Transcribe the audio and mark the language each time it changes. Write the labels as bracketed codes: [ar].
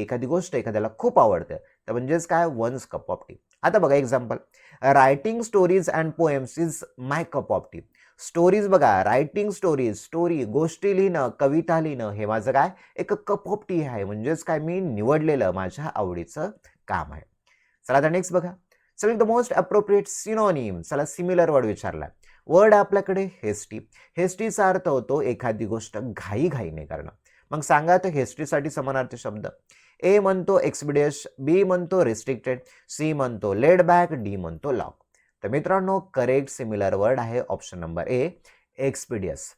[mr] एखादी गोष्ट एखाद्याला खूप आवडते, तर म्हणजेच काय, [en] Once cup of tea. [mr] आता बघा example, [en] Writing stories and poems is my cup of tea. [mr] Stories बघा, रायटिंग स्टोरीज, स्टोरी, गोष्टी लिहिणं, कविता लिहिणं, हे माझं काय, एक कप ऑफ टी आहे, म्हणजेच काय, मी निवडलेलं माझ्या आवडीचं काम आहे. चला आता नेक्स्ट बघा, [en] Select the most appropriate synonym. [mr] चला, सिमिलर वर्ड विचारला. वर्ड आपल्याकडे हेस्टी. हेस्टीचा अर्थ होतो एखादी गोष्ट घाईघाईने करणं. मग सांगा तर हेस्टीसाठी समानार्थी शब्द. ए म्हणतो एक्सपिडियस, बी म्हणतो रिस्ट्रिक्टेड, सी म्हणतो लेड बॅक, डी म्हणतो लॉक. तर मित्रांनो, करेक्ट सिमिलर वर्ड आहे ऑप्शन नंबर ए, एक्सपिडियस.